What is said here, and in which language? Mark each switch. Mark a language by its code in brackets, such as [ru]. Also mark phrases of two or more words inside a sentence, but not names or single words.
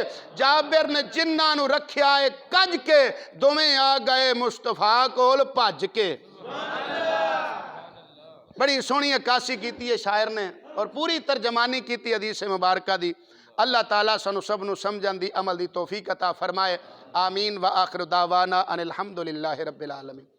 [pa] جابر نے جنہاں نوں رکھیا ہے کج کے، دوویں آ گئے مصطفیٰ کول بھج کے. بڑی سوہنی عکاسی کی ہے شاعر نے اور پوری ترجمانی کی حدیث مبارک دی. اللہ تعالیٰ سانوں سب نوں سمجھن دی عمل دی توفیق عطا فرمائے. [ar] آمين وآخر دعوانا أن الحمد لله رب العالمين.